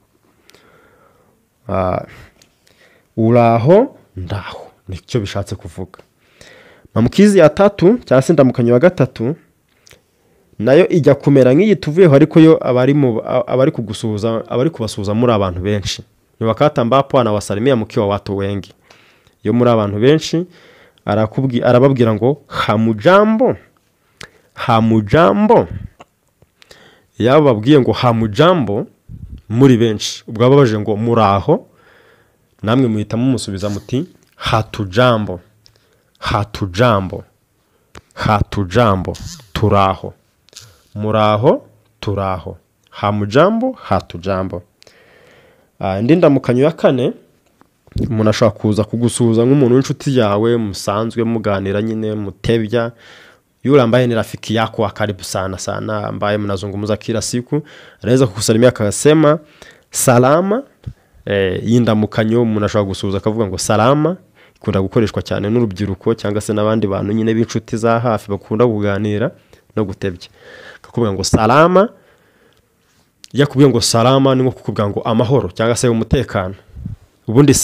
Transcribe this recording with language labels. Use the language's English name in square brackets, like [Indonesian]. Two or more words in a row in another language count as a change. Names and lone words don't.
[Kinyarwanda] Uraho, ndaho, nicyo bishatse kuvuga. [Swahili] Maamkizi ya tatu [Kinyarwanda] cyangwa se indamukanyo ya gatatu, nayo ijya kumera nk'iyi tuvuyeho, ariko yo abari kugusuhuza, abari kubasuhuza muri abantu benshi. [Swahili] Ni wakati ambapo anawasalimia mkiwa watu wengi. [Kinyarwanda] Yo muri abantu benshi arababwira ngo [Swahili] hamujambo, hamujambo. [Kinyarwanda] Yaba babwiye ngo hamujambo muri benshi, ubwo babaje ngo muraho, namwe muhita mumusubiza muti [Swahili] hatujambo, hatujambo, hatujambo, [Kinyarwanda] turaho, muraho, turaho, [Swahili] hamujambo, hatujambo. [Kinyarwanda] Indi ndamukanyo ya kane, umuntu ashobora kuza kugusuhuza nk'umuntu w'inshuti yawe, musanzwe muganira nyine mutebya. [Swahili] Yule ambaye ni rafiki yako wa karibu sana sana, ambaye mnazungumza kila siku, anaweza kukusalimia akasema salama. [Kinyarwanda] Y'indamukanyo umuntu ashobora gusuhuza akavuga ngo salama, ikunda gukoreshwa cyane n'urubyiruko cyangwa se n'abandi bantu nyine b'inshuti za hafi bakunda kuganira no gutebya. Akakubwira ngo salama, yakubwiye ngo salama ni nko kukubwira ngo amahoro cyangwa se umutekano.